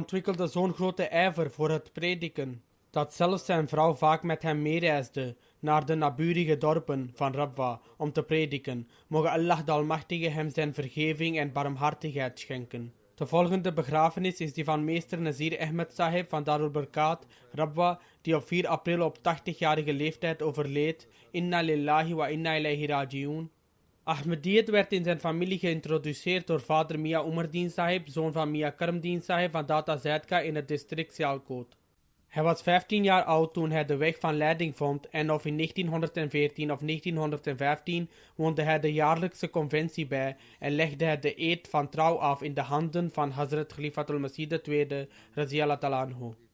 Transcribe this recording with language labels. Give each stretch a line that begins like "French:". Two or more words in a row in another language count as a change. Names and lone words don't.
Dutch: Hij ontwikkelde zo'n grote ijver voor het prediken, dat zelfs zijn vrouw vaak met hem meereisde naar de naburige dorpen van Rabwa om te prediken. Mogen Allah de Almachtige hem zijn vergeving en barmhartigheid schenken. De volgende begrafenis is die van meester Nazir Ahmed Sahib van Darul Barkat, Rabwa, die op 4 april op 80-jarige leeftijd overleed.
Arabic: إنا لله وإنا إليه راجعون.
Dutch: Ahmediyyat werd in zijn familie geïntroduceerd door vader Mia Umardin Sahib, zoon van Mia Karamdin Sahib van Data Zaidka in het district Sialkot. Hij was 15 jaar oud toen hij de weg van leiding vond en of in 1914 of 1915 woonde hij de jaarlijkse conventie bij en legde hij de eed van trouw af in de handen van Hazrat Khalifatul Masih II,
Arabic: رضي الله تعالى عنه.